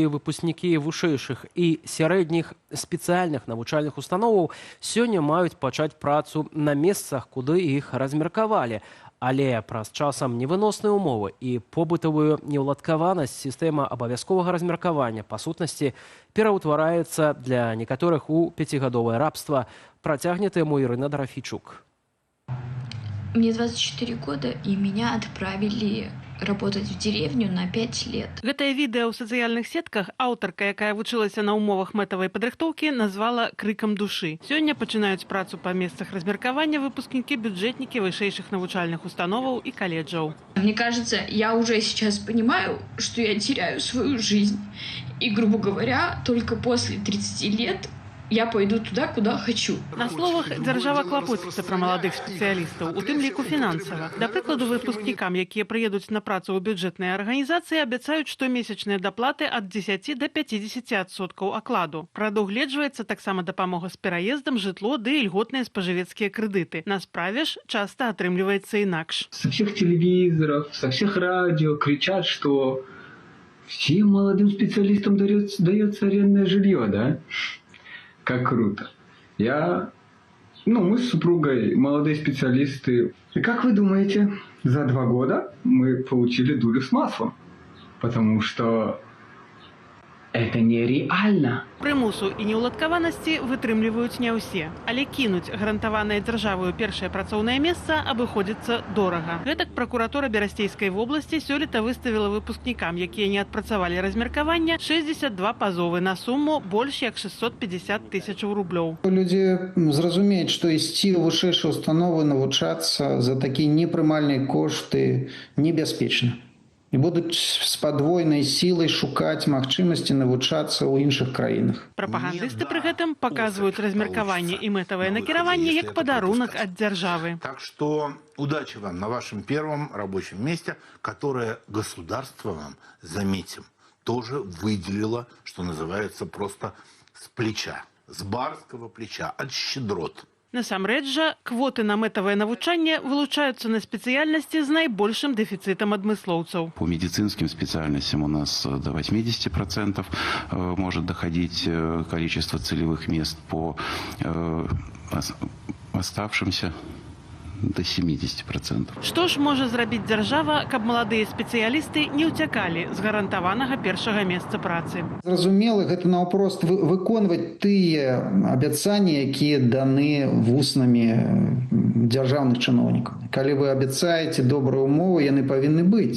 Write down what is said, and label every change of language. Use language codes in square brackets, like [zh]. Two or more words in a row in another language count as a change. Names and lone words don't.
[be] Выпускнікі вышэйшых і сярэдніх спецыяльных навучальных установаў сёння маюць пачаць працу на месцах, куды іх размеркавалі. Але праз часам невыносныя ўмовы і побытавую неўладкаванасць сістэма абавязковага размеркавання па сутнасці пераўтвараецца для некаторых у 5гадовае рабства. Працягне тэму Ірына Драфічук. [ru] Мне 24 года, и меня отправили работать в деревню на 5 лет. [be] Гэтае відэа ў сацыяльных сетках аўтарка, якая вучылася на умовах мэтавай падрыхтоўкі, назвала крыкам душы. Сёння пачынаюць працу па месцах размеркавання выпускнікі, бюджэтнікі вышэйшых навучальных установаў і каледжаў. [ru] Мне кажется, я уже сейчас понимаю, что я теряю свою жизнь. И, грубо говоря, только после 30 лет я пойду туда, куда хочу. [be] На словах дзяржава клапоціцца пра маладых спецыялістаў, у тым ліку фінансава. Да прыкладу, выпускнікам, якія прыедуць на працу ў бюджэтныя арганізацыі, абяцаюць штомесячныя даплаты ад 10 до 50% акладу. Прадугледжваецца таксама дапамога з пераездам, жытло ды ільготныя спажывецкія крэдыты. На справе ж часта атрымліваецца інакш. [ru] Со всех телевизоров, со всех радио кричат, что всем молодым специалистам дается арендное жилье, да? Как круто. Мы с супругой молодые специалисты. И как вы думаете, за 2 года мы получили дулю с маслом? Потому что Это нереально. [be] Прымусу і неўладкаванасці вытрымліваюць не ўсе, але кінуць гарантаванае дзяржаваю першае працоўнае месца абыходзіцца дорага. Гэтак пракуратура Берасцейскай вобласці сёлета выставіла выпускнікам, якія не адпрацавалі размеркавання, 62 пазовы на суму больш як 650 тысячаў рублёў. Людзі зразумеюць, што ісці ў вышэйшыя установы навучацца за такія непрымальныя кошты небяспечна. І будуць з падвойнай сілай шукаць магчымасці навучацца ў іншых краінах. Прапагандысты пры гэтым паказваюць размеркаванне і мэтавае накіраванне як падарунак ад дзяржавы. [ru] Так что удачи вам на вашем первом рабочем месте, которое государство вам, заметим, тоже выделило, что называется, просто с плеча, с барского плеча, от щедрот. [be] Насамрэч жа, квоты на мэтавае навучанне вылучаюцца на спецыяльнасці з найбольшым дэфіцытам адмыслоўцаў. [ru] По медицинским специальностям у нас до 80% может доходить количество целевых мест, по оставшимся до 70%. [be] Што ж можа зрабіць дзяржава, каб маладыя спецыялісты не ўцякалі з гарантаванага першага месца працы? Зразумела, гэта наўпрост выконваць тыя абяцанні, якія даны вуснамі дзяржаўных чыноўнікаў. Калі вы абяцаеце добрыя умовы, яны павінны быць.